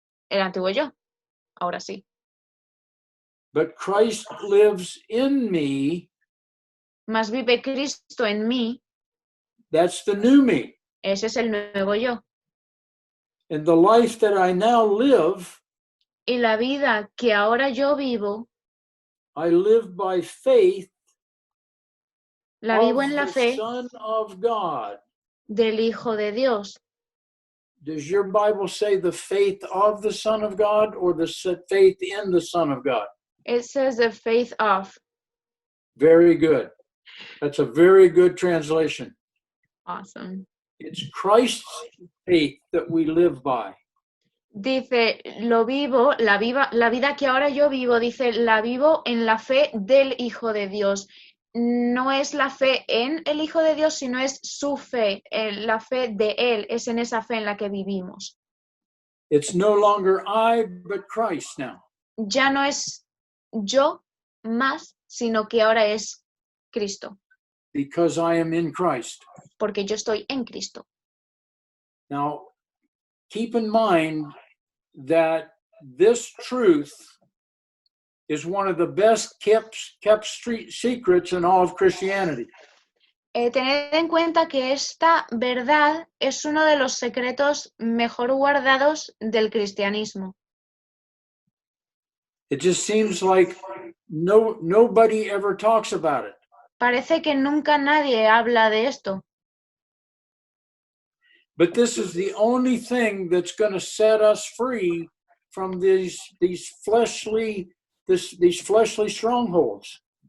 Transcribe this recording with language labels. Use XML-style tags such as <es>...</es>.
<es>El antiguo yo. Ahora sí.</es> <en>But Christ lives in me.</en> <es>Mas vive Cristo en mí.</es> <en>That's the new me.</en> <es>Ese es el nuevo yo.</es> <en>And the life that I now live,</en> <es>Y la vida que ahora yo vivo,</es> <en>I live by faith</en> <es>la</es> <en>of</en> <es>vivo en la</es> <en>the</en> <es>fe</es> <en>Son of God.</en> <es>del Hijo de Dios.</es> <en>Does your Bible say the faith of the Son of God or the faith in the Son of God? It says the faith of. Very good. That's a very good translation. Awesome. It's Christ's faith that we live by.</en> <es>Dice, lo vivo, la vida que ahora yo vivo, dice, la vivo en la fe del Hijo de Dios. No es la fe en el Hijo de Dios, sino es su fe, la fe de Él, es en esa fe en la que vivimos.</es> <en>It's no longer I, but Christ now.</en> <es>Ya no es yo más, sino que ahora es Cristo,</es> <en>Because I am in Christ.</en> <es>porque yo estoy en Cristo.</es> <en>Now, keep in mind that this truth is one of the best kept street secrets in all of Christianity.</en> <es>Tened en cuenta que esta verdad es uno de los secretos mejor guardados del cristianismo.</es> <en>It just seems like nobody ever talks about it.</en> <es>Parece que nunca nadie habla de esto,</es> <en>But this is the only thing that's going to set us free from these fleshly strongholds.</en>